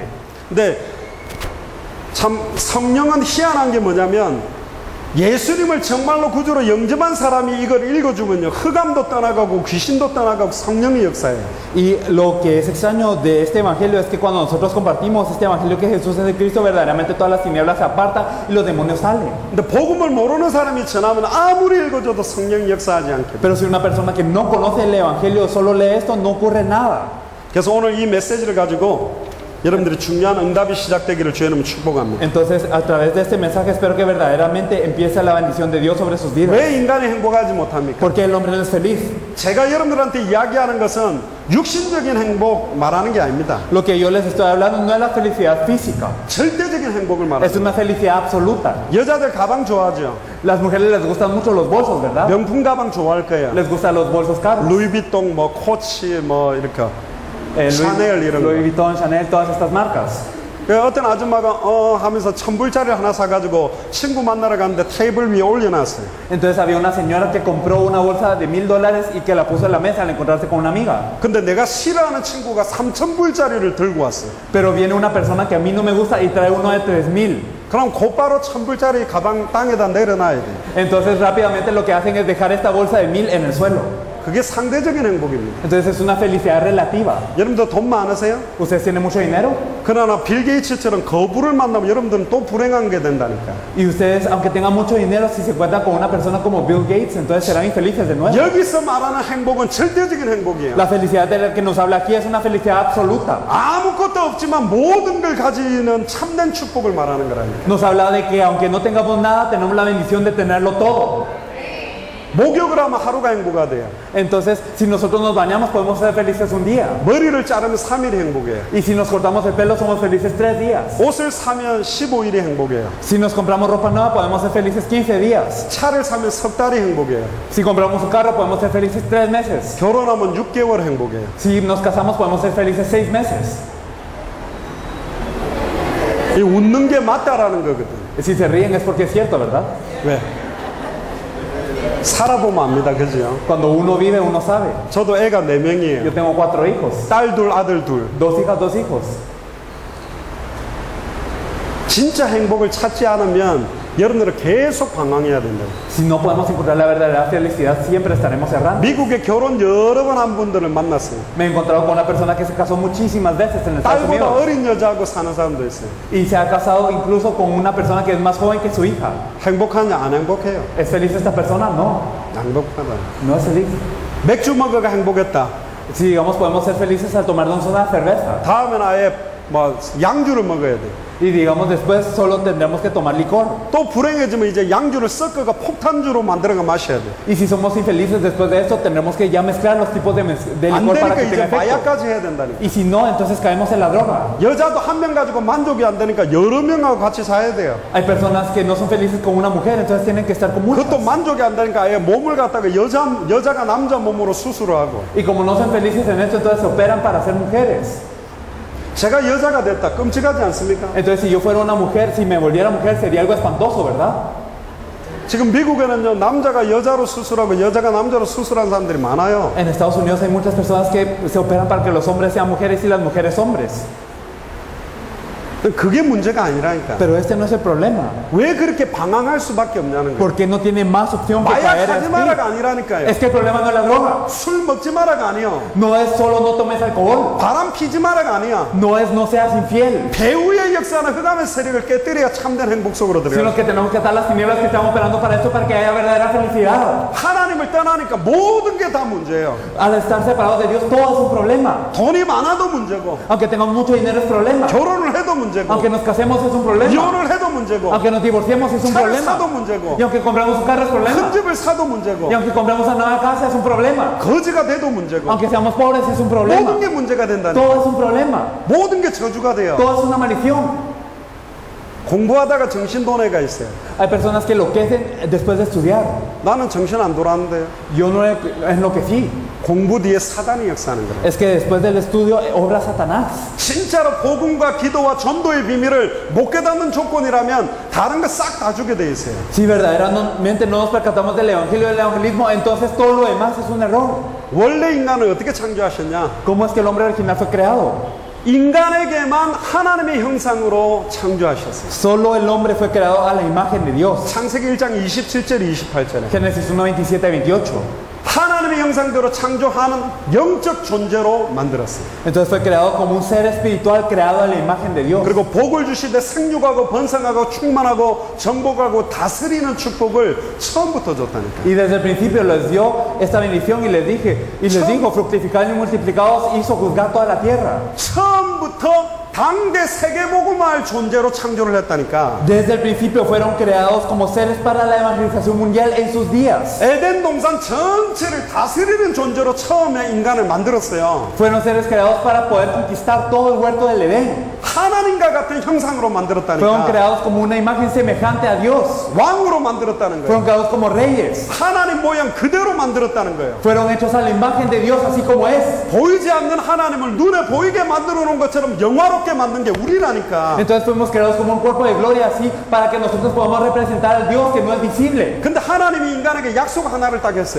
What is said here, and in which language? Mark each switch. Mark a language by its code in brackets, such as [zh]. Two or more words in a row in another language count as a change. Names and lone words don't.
[ko] 근데 참 성령은 희한한 게 뭐냐면 예수님을 정말로 구주로 영접한 사람이 이걸 읽어주면요, 흑암도 떠나가고 귀신도 떠나가고 성령의 역사예요. [es] Y lo que es extraño de este evangelio es que cuando nosotros compartimos este evangelio que Jesús es el Cristo, verdaderamente todas las tinieblas se apartan y los demonios salen. [ko] 근데 복음을 모르는 사람이 전하면 아무리 읽어줘도 성령이 역사하지 않게. [es] Pero si una persona que no conoce el evangelio solo lee esto, no ocurre nada. [ko] 그래서 오늘 이 메시지를 가지고 여러분들이 중요한 응답이 시작되기를 주님은 축복합니다. [es] Entonces, a través de este mensaje espero que verdaderamente empiece la bendición de Dios sobre sus vidas. [ko] 왜 인간이 행복하지 못합니까? [es] ¿Por qué el hombre no es feliz? [ko] 제가 여러분들한테 이야기하는 것은 육신적인 행복 말하는 게 아닙니다. [es] Lo que yo les estoy hablando no es la felicidad física, [ko] 절대적인 행복을 [es] es [ko] 말합니다. [es] una felicidad absoluta. [ko] 여자들 가방 좋아하죠? [es] Las mujeres les gustan mucho los bolsos, ¿verdad? [ko] 명품 가방 좋아할 거예요. [es] Les gustan los bolsos caros. [ko] 루이비통, 뭐 코치, 뭐 이렇게. 샤넬 이런 Louis 거. [es] Vuitton, Chanel, todas estas marcas. [ko] 어떤 아줌마가 하면서 1,000불짜리 하나 사가지고 친구 만나러 갔는데 테이블 위에 올려놨어요. [es] Entonces había una señora que compró una bolsa de $1,000 y que la puso en la mesa al encontrarse con una amiga. [ko] 근데 내가 싫어하는 친구가 3,000불짜리를 들고 왔어요. [es] Pero viene una persona que a mí no me gusta y trae uno de 3,000. [ko] 그럼 곧바로 1,000불짜리 가방 땅에다 내려놔야 돼. [es] Entonces rápidamente lo que hacen es dejar esta bolsa de 1,000 en el suelo. [ko] 그게 상대적인 행복입니다. [es] Entonces es una felicidad relativa. [ko] 여러분들 돈 많으세요? [es] ¿Ustedes tienen mucho dinero? [ko] 그러나 빌 게이츠처럼 거부를 만나면 여러분들은 또 불행한 게 된다니까. [es] Y ustedes, aunque tengan mucho dinero, si se encuentran con una persona como Bill Gates, entonces serán infelices de nuevo. [ko] 여기서 말하는 행복은 절대적인 행복이에요. [es] La felicidad de la que nos habla aquí es una felicidad absoluta. [ko] 아무것도 없지만 모든 걸 가지는 참된 축복을 말하는 거라니까. [es] Nos habla de que aunque no tengamos nada, tenemos la bendición de tenerlo todo. [ko] 목욕을 하면 하루가 행복가 돼요. [es] Entonces, si nosotros nos bañamos, podemos ser felices un día. [ko] 머리를 자르면 3일이 행복해요. [es] Y si nos cortamos el pelo, somos felices 3 días. [ko] 옷을 사면 15일이 행복해요. [es] Si nos compramos ropa nueva, podemos ser felices 15 días. [ko] 차를 사면 석 달이 행복해요. [es] Si compramos un carro, podemos ser felices 3 meses. [ko] 결혼하면 6개월 행복해요. [es] Si nos casamos, podemos ser felices 6 meses. [ko] 이 웃는 게 맞다라는 거거든. [es] Si se ríen es porque es cierto, ¿verdad? [ko] 왜? 살아보면 압니다. 그죠? [es] Cuando uno vive, uno sabe. [ko] 저도 애가 4명이에요. [es] Yo tengo 4 hijos. [ko] 딸 둘, 아들 둘. [es] 2 hijas, 2 hijos. [ko] 진짜 행복을 찾지 않으면 여러분들은 계속 방황해야 된다. [es] Si no podemos encontrar la verdadera felicidad, siempre estaremos errando. [ko] 미국에 결혼 여러 번 한 분들을 만났어요. [es] Me he encontrado con una persona que se casó muchísimas veces en Estados [ko] 딸보다 [es] Unidos. [ko] 어린 여자하고 사는 사람도 있어요. [es] Y se ha casado incluso con una persona que es más joven que su hija. [ko] 행복하냐? 안 행복해요. [es] ¿Es feliz esta persona? No. [ko] 안 행복하다. [es] No es feliz. [ko] 맥주 먹어가 행복했다. [es] Si digamos podemos ser felices al tomarnos una cerveza. [ko] 다음엔 아예 뭐 양주를 먹어야 돼. [es] Y digamos después solo tendremos que tomar licor. [ko] 또 불행해지면 이제 양주를 섞어가 폭탄주로 만들어가 마셔야 돼. [es] Y si somos infelices después de esto, tendremos que ya mezclar los tipos de [ko] 안 [es] licor para [ko] 되니까 [es] que [ko] 이제 [es] tenga efecto. [ko] 마약까지 해야 된다니까. [es] Y si no, entonces caemos en la droga. [ko] 여자도 한 명 가지고 만족이 안 되니까 여러 명하고 같이 사야 돼요. [es] Hay personas que no son felices con una mujer, entonces tienen que estar con muchas. [ko] 그것도 만족이 안 되니까 아예 몸을 갖다가 여자가 남자 몸으로 수술을 하고. [es] Y como no son felices en esto, entonces se operan para ser mujeres. [ko] 제가 여자가 됐다. 끔찍하지 않습니까? [es] Entonces si yo fuera una mujer, si me volviera mujer, sería algo espantoso, ¿verdad? [ko] 지금 미국에는요, 남자가 여자로 수술하고 여자가 남자로 수술한 사람들이 많아요. [es] En Estados Unidos hay muchas personas que se operan para que los hombres sean mujeres y las mujeres hombres. [ko] 그게 문제가 아니라니까. [es] Pero este no es el problema. [ko] 왜 그렇게 방황할 수밖에 없냐는 거예요. [es] ¿Por qué no tiene más opción que caer [ko] 마약하지 [es] así? [ko] 마라가 아니라니까요. [es] Es que el problema no es la droga. [ko] 술 먹지 마라가 아니요. [es] No es solo no tomes alcohol. [ko] 바람 피지 마라가 아니야. [es] No es no seas infiel. [ko] 배후의 역사는 흑암의 세력을 깨뜨려야 참된 행복 속으로 [es] Sino [ko] 들어가요. [es] que tenemos que atar las tinieblas que estamos operando para esto, para que haya verdadera felicidad. [ko] 하나님을 떠나니까 모든 게 다 문제예요. [es] Al estar separados de Dios, todo es un problema. [ko] 돈이 많아도 문제고, [es] Aunque tengamos mucho dinero es problema. [ko] 결혼을 해도 문제고, [es] Aunque nos casemos es un problema. [ko] 이혼을 해도 문제고, [es] Aunque nos divorciemos es un [ko] 차를 [es] problema. [ko] 사도 문제고, [es] Y aunque compramos un carro es [ko] 큰 [es] problema. [ko] 집을 사도 문제고, [es] Y aunque compramos una nueva casa es un problema. [ko] 거지가 돼도 문제고, [es] Aunque seamos pobres es un problema. [ko] 모든 게 문제가 된다니. [es] Todo es un problema. [ko] 모든 게 저주가 돼요. [es] Todo es una maldición. [ko] 공부하다가 정신 도래가 있어요. [es] Hay personas que enloquecen después de estudiar. [ko] 나는 정신 안 돌아왔는데요. [es] Yo no enloquecí. [ko] 공부 뒤에 사단이 역사하는 거예요. [es] Es que después del estudio obra Satanás. [ko] 진짜로 복음과 기도와 전도의 비밀을 못 깨닫는 조건이라면 다른 거 싹 다 주게 돼 있어요. [es] Si verdaderamente no nos percatamos del evangelio y del evangelismo, entonces todo lo demás es un error. [ko] 원래 인간을 어떻게 창조하셨냐? [es] ¿Cómo es que el hombre original fue creado? [ko] 인간에게만 하나님의 형상으로 창조하셨어요. [es] Solo el hombre fue creado a la imagen de Dios. [ko] 창세기 1장 27절 28절에 [es] Génesis 1, 27, 28. [ko] 하나님의 형상대로 창조하는 영적 존재로 만들었어요. [es] Entonces fue creado como un ser espiritual creado a la imagen de Dios. [ko] 그리고 복을 주시되 생육하고 번성하고 충만하고 정복하고 다스리는 축복을 처음부터 줬다니까. [es] Y desde el principio les dio esta bendición y les dijo, fructificad y multiplicados, hizo juzgar toda la tierra. [ko] 처음부터 당대 세계복음화할 존재로 창조를 했다니까. [es] Desde el principio fueron creados como seres para la evangelización mundial en sus días. [ko] 에덴 동산 전체를 다스리는 존재로 처음에 인간을 만들었어요. [es] Fueron seres creados para poder conquistar todo el huerto del Edén. [ko] 하나님과 같은 형상으로 [es] Fueron [ko] 만들었다니까. [es] creados como una imagen semejante a Dios. [ko] 왕으로 만들었다는 거예요. [es] Fueron creados como reyes. [ko] 하나님 모양 그대로 만들었다는 거예요. [es] Fueron hechos a la imagen de Dios así como es. [ko] 보이지 않는 하나님을 눈에 보이게 만들어 놓은 것처럼 영화롭게 만든 게 우리라니까. [es] Entonces fuimos creados como un cuerpo de gloria así para que nosotros podamos representar al Dios que no es visible. [ko] 근데 하나님이 인간에게 약속 하나를 딱 했어요.